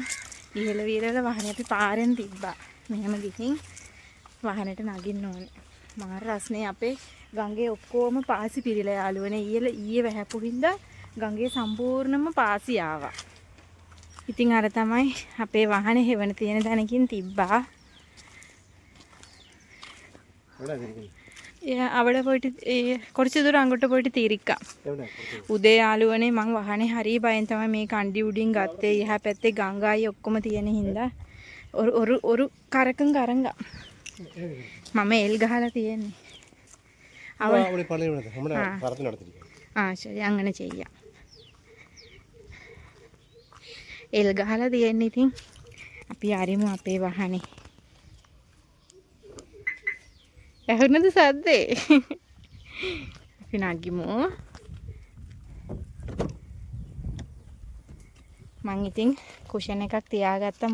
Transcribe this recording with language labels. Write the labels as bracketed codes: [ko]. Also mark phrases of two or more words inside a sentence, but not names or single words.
[si] ඉහළ වීරවල වහනේ අපි පාරෙන් තිබ්බා. මෙහෙම ගිහින් වහනට නගින්න ඕනේ. මාර රස්නේ අපේ ගඟේ ඔක්කොම පාසි පිරීලා යාළුවනේ. ඊයේ වැහැපු හින්දා ගඟේ සම්පූර්ණම පාසි ආවා. ඉතින් අර තමයි අපේ වහනේ හෙවණ තියෙන තැනකින් තිබ්බා. [ml] അവിടെ പോയിട്ട് കുറച്ച് ദൂരം അങ്ങോട്ട് പോയിട്ട് തിരിക്കാം. [si] උදේ යාළුවනේ මං වහනේ හරි බයෙන් තමයි මේ කණ්ඩි උඩින් ගත්තේ. එහා පැත්තේ ගංගායි ඔක්කොම තියෙන හින්දා ஒரு කරකම් කරංගා. මම එල් ගහලා තියෙන්නේ. [ml] ശരി അങ്ങനെ ചെയ്യാം. [si] එල් ගහලා තියෙන්නේ. ඉතින් අපි ආරිමු අපේ වහනේ. ඇහුණද සද්දේ? අපි නගිමු. මං ඉතින් කුෂන් එකක් තියාගත්තා.